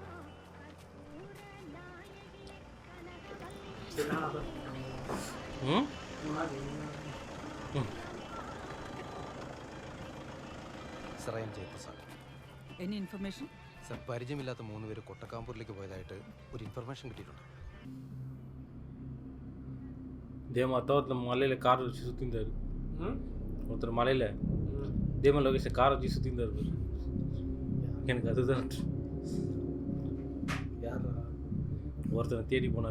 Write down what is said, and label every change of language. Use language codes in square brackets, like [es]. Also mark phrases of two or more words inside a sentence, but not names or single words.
[ml] സർ ജയപ്രസാദ്. [en] any information? [ml] സർ പരിചയമില്ലാത്ത 3 പേര് കൊട്ടക്കാമ്പൂരിലേക്ക് പോയതായിട്ട് ഒരു ഇൻഫർമേഷൻ കിട്ടിയിട്ടുണ്ട്. [ta] இதே மாதிரி ஒருத்தர் மலையில் கார் வச்சு சுற்றிருந்தார். ஒருத்தர் மலையில் இதே மாதிரி லொகேஷன் கார் வச்சு சுற்றிருந்தார். எனக்கு அதுதான் ஒருத்தர் தேடி போனார்.